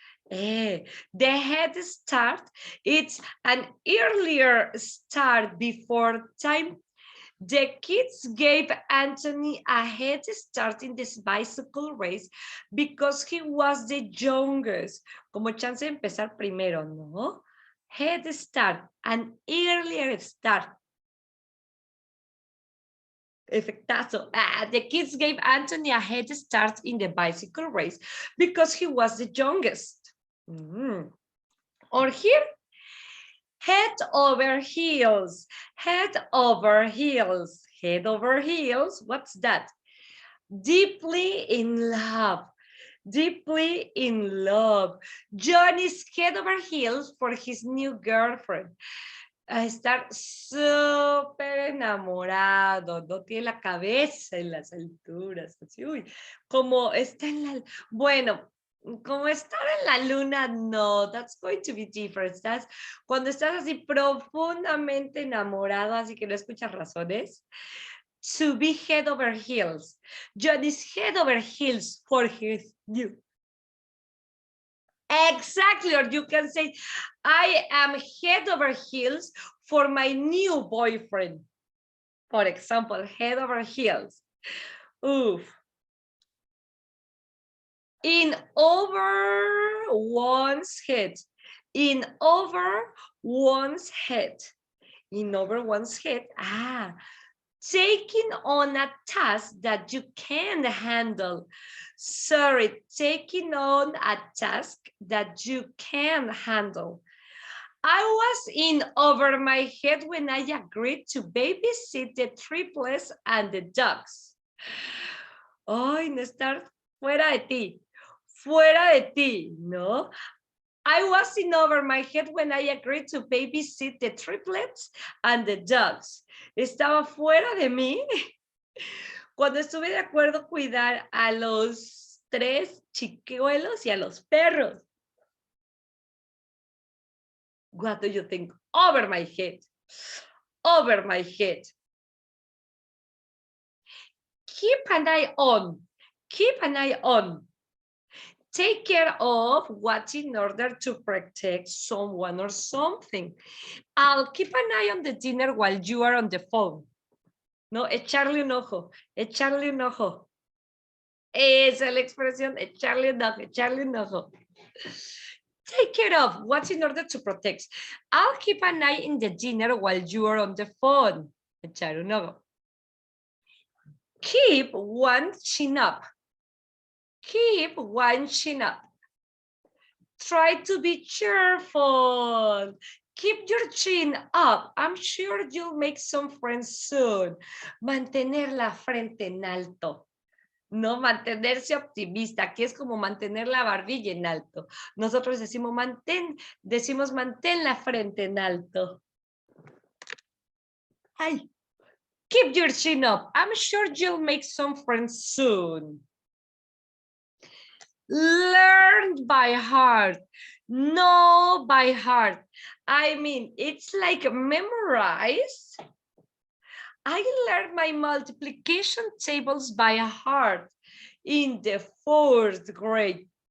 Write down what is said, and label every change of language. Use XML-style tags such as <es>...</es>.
<en>The head start, it's an earlier start before time. The kids gave Anthony a head start in this bicycle race because he was the youngest.</en> <es>Como chance de empezar primero, ¿no?</es> <en>Head start, an earlier start. Efectazo. The kids gave Anthony a head start in the bicycle race because he was the youngest. Or here, head over heels, head over heels, head over heels. What's that? Deeply in love, deeply in love. Johnny's head over heels for his new girlfriend.</en> <es>A estar súper enamorado, no tiene la cabeza en las alturas, así, uy, como está en la, bueno, como estar en la luna, no,</es> <en>that's going to be different.</en> <es>That's, cuando estás así profundamente enamorado, así que no escuchas razones.</es> <en>To be head over heels. Johnny's head over heels for his new. Exactly, or you can say, I am head over heels for my new boyfriend. For example, head over heels. Oof. In over one's head. In over one's head. In over one's head. Taking on a task that you can't handle. Sorry, taking on a task that you can't handle. I was in over my head when I agreed to babysit the triplets and the dogs.</en> <es>Ay, no estar fuera de ti. fuera de ti, ¿no?</es> <en>I was in over my head when I agreed to babysit the triplets and the dogs.</en> <es>Estaba fuera de mí cuando estuve de acuerdo cuidar a los 3 chicuelos y a los perros.</es> <en>What do you think? Over my head. Over my head. Keep an eye on. Keep an eye on. Take care of what in order to protect someone or something. I'll keep an eye on the dinner while you are on the phone.</en> <es>No, echarle un ojo, echarle un ojo. Esa es la expresión, echarle un ojo, echarle un ojo.</es> <en>Take care of what's in order to protect. I'll keep an eye in the dinner while you are on the phone.</en> <es>Echar un ojo.</es> <en>Keep one chin up. Keep one chin up. Try to be cheerful. Keep your chin up. I'm sure you'll make some friends soon.</en> <es>Mantener la frente en alto. No, mantenerse optimista, que es como mantener la barbilla en alto. Nosotros decimos mantén la frente en alto.</es> <en>Ay. Keep your chin up. I'm sure you'll make some friends soon. Learn by heart. Know by heart. I mean, it's like memorize. I learned my multiplication tables by heart in the 4th grade.</en>